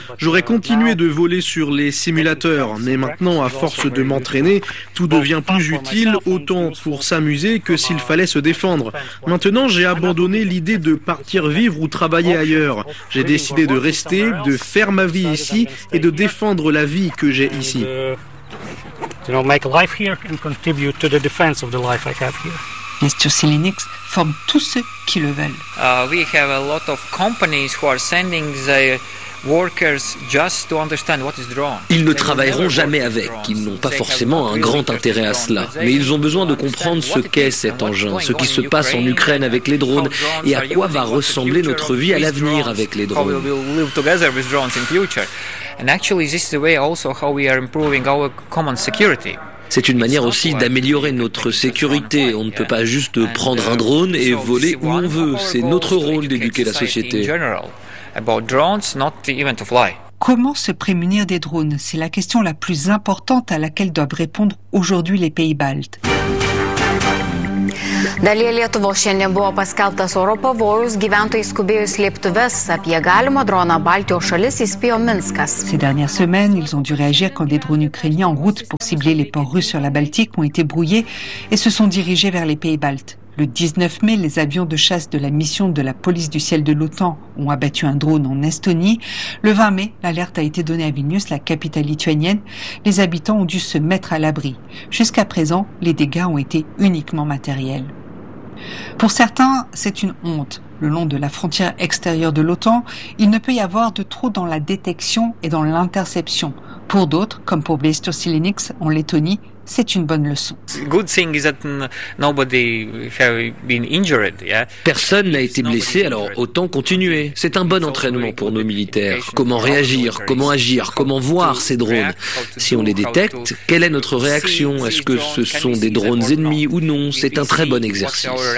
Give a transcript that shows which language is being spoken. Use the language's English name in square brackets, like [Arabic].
[French] J'aurais continué de voler sur les simulateurs, mais maintenant, à force de m'entraîner, tout devient plus utile, autant pour s'amuser que s'il fallait se défendre. Maintenant, j'ai abandonné l'idée de partir vivre ou travailler ailleurs. J'ai décidé de rester, de faire ma vie ici et de défendre la vie que j'ai ici. [English] Make life here and contribute to the defense of the life I have here. [French] Viestur Silenics forme tous ceux qui le veulent. [English] We have a lot of companies who are sending their workers just to understand what is drone. [French] Ils ne travailleront jamais avec. Ils n'ont pas forcément un grand intérêt à cela. Mais ils ont besoin de comprendre ce qu'est cet engin, ce qui se passe en Ukraine avec les drones et à quoi va ressembler notre vie à l'avenir avec les drones. [English] How we will live together with drones in future. And actually, this is the way also how we are improving our common security. [French] C'est une manière aussi d'améliorer notre sécurité. On ne peut pas juste prendre un drone et voler où on veut. C'est notre rôle d'éduquer la société. [English] About drones, not even to fly. [French] Comment se prémunir des drones? C'est la question la plus importante à laquelle doivent répondre aujourd'hui les pays baltes. [Lithuanian] Dalyje Lietuvos šiandien buvo paskelbtas oro pavojus, gyventojai skubėjo į slėptuves, apie galimą droną Baltijos šalis įspėjo Minskas. [French] Ces dernières semaines, ils ont dû réagir quand des drones ukrainiens en route pour cibler les ports russes sur la Baltique ont été brouillés et se sont dirigés vers les pays baltes. Le 19 mai, les avions de chasse de la mission de la police du ciel de l'OTAN ont abattu un drone en Estonie. Le 20 mai, l'alerte a été donnée à Vilnius, la capitale lituanienne. Les habitants ont dû se mettre à l'abri. Jusqu'à présent, les dégâts ont été uniquement matériels. Pour certains, c'est une honte. Le long de la frontière extérieure de l'OTAN, il ne peut y avoir de trop dans la détection et dans l'interception. Pour d'autres, comme pour Viestur Silenics en Lettonie, c'est une bonne leçon. [English] Good thing is that nobody has been injured, yeah. [French] Personne n'a été blessé, alors autant continuer. C'est un bon entraînement pour nos militaires. Comment réagir, comment agir, comment voir ces drones? Si on les détecte, quelle est notre réaction? Est-ce que ce sont des drones ennemis ou non? C'est un très bon exercice.